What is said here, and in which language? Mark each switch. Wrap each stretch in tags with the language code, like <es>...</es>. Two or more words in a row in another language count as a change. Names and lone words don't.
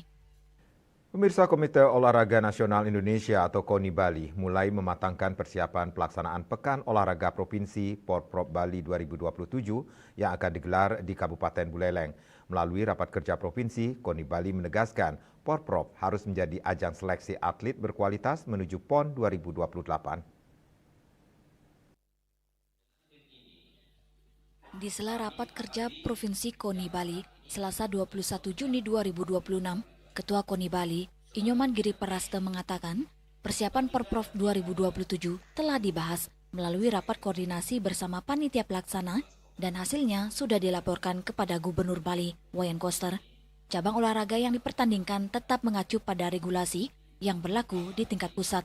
<id>Pemirsa, Komite Olahraga Nasional Indonesia atau KONI Bali mulai mematangkan persiapan pelaksanaan Pekan Olahraga Provinsi Porprov Bali 2027 yang akan digelar di Kabupaten Buleleng. Melalui rapat kerja provinsi, KONI Bali menegaskan Porprov harus menjadi ajang seleksi atlet berkualitas menuju PON 2028. Di sela rapat kerja Provinsi KONI Bali, Selasa 21 Juni 2026, Ketua KONI Bali, Inyoman Giri Praste mengatakan, persiapan Porprov 2027 telah dibahas melalui rapat koordinasi bersama panitia pelaksana dan hasilnya sudah dilaporkan kepada Gubernur Bali, Wayan Koster. Cabang olahraga yang dipertandingkan tetap mengacu pada regulasi yang berlaku di tingkat pusat.</id>